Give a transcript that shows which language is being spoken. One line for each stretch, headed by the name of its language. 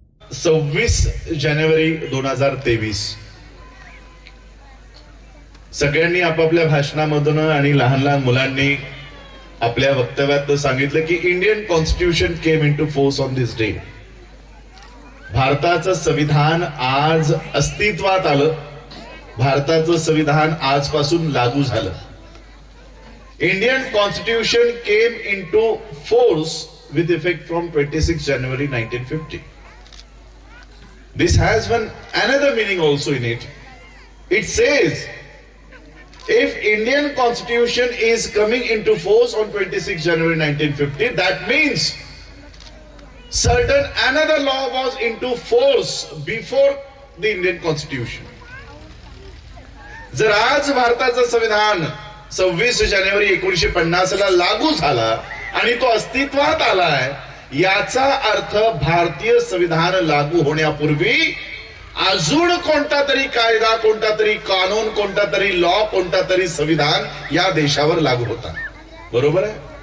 Marathi: 26 जानेवारी 2023 सगळ्यांनी आपापल्या भाषणामधून आणि लहान लहान मुलांनी आपल्या वक्तव्यात सांगितलं की
English: Indian constitution came into force on this day.
Marathi: भारताचं संविधान आज अस्तित्वात आलं. भारताचं संविधान आजपासून लागू झालं.
English: Indian constitution came into force with effect from 26 January 1950. This has another meaning also in it. It says, if Indian Constitution is coming into force on 26 January 1950, that means certain another law was into force before the Indian Constitution.
Marathi: जर आज भारताचं संविधान 26 जानेवारी 1950 ला लागू झाला आणि तो अस्तित्वात आलाय, याचा अर्थ भारतीय संविधान लागू होण्यापूर्वी अजून कोणता तरी कायदा, कोणता तरी कानून, कोणता तरी लॉ, कोणता तरी संविधान या देशावर लागू होता. बरोबर आहे.